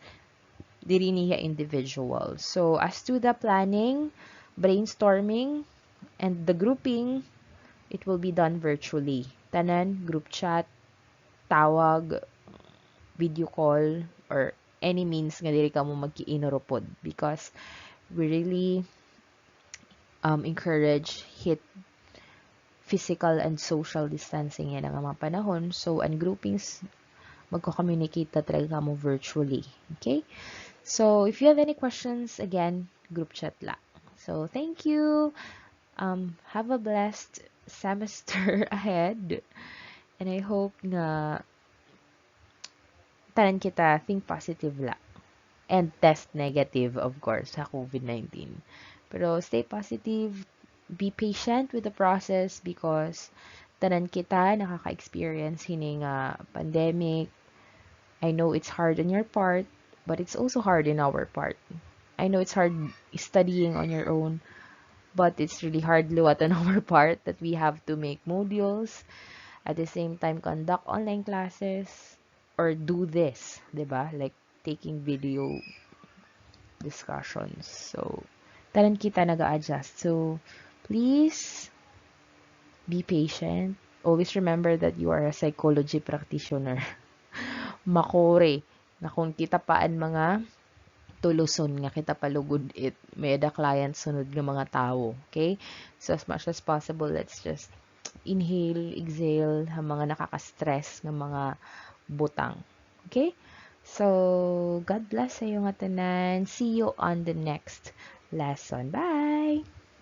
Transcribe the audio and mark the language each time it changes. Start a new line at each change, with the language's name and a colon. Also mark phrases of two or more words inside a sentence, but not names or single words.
Waray: Diri niya individual.
English: So, as to the planning, brainstorming, and the grouping, it will be done virtually.
Waray: Tanan,
English: group chat,
Waray: tawag,
English: video call, or any means
Waray: nga diri ka mo magkiinorupod
English: because we really encourage hit physical and social distancing
Waray: yan ang mga panahon. So, ang groupings, magko-communicate na talaga mo virtually.
English: Okay? So, if you have any questions, again, group chat lang. So, thank you. Have a blessed semester ahead. And I hope
Waray: na tanan kita
English: think positive lang. And test negative, of course,
Waray: sa COVID-19.
English: Pero stay positive, be patient with the process because
Waray: tanan kita nakaka-experience hining
English: pandemic. I know it's hard on your part, but it's also hard in our part. I know it's hard studying on your own, but it's really hard luwat on our part that we have to make modules, at the same time conduct online classes, or do this, diba? Like taking video discussions. So,
Waray: tanan kita nag-a-adjust.
English: So, please be patient. Always remember that you are a psychology practitioner.
Waray: Makore na kung kita paan mga tuluson nga kita palugod it, may da client sunod nga mga tao.
English: Okay? So, as much as possible, let's just inhale, exhale,
Waray: ha mga nakaka-stress nga mga butang. Okay? So,
English: God bless
Waray: sa iyo nga tanan.
English: See you on the next lesson. Bye!